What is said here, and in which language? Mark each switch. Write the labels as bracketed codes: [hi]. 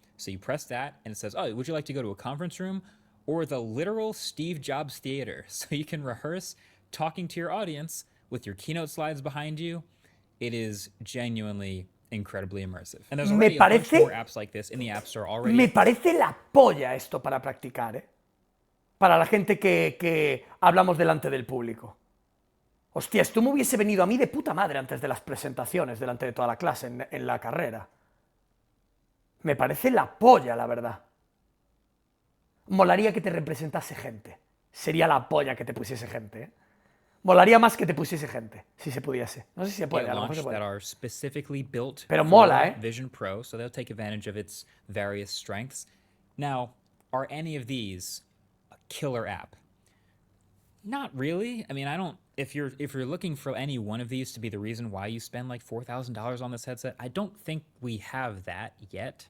[en] So you press that and it says, oh, would you like to go to a conference room or the literal Steve Jobs theater? So you can rehearse talking to your audience with your Keynote slides behind you. It is genuinely incredibly immersive. And there's already a bunch more apps like this in the App Store already. [es] Me parece la polla esto para practicar, ¿eh? Para la gente que hablamos delante del público. Hostia, esto me hubiese venido a mí de puta madre antes de las presentaciones, delante de toda la clase, en la carrera. Me parece la polla, la verdad. Molaría que te representase gente. Sería la polla que te pusiese gente, ¿eh? Molaría más que te pusiese gente, si se pudiese. No sé si se puede, a lo mejor se puede. [en] That are specifically built [es] Pero mola, [en] for Vision Pro, so they'll take advantage of its various strengths. Now, are any of these a killer app? Not really. I mean, I don't. If you're looking for any one of these to be the reason why you spend like $4,000 on this headset, I don't think we have that yet.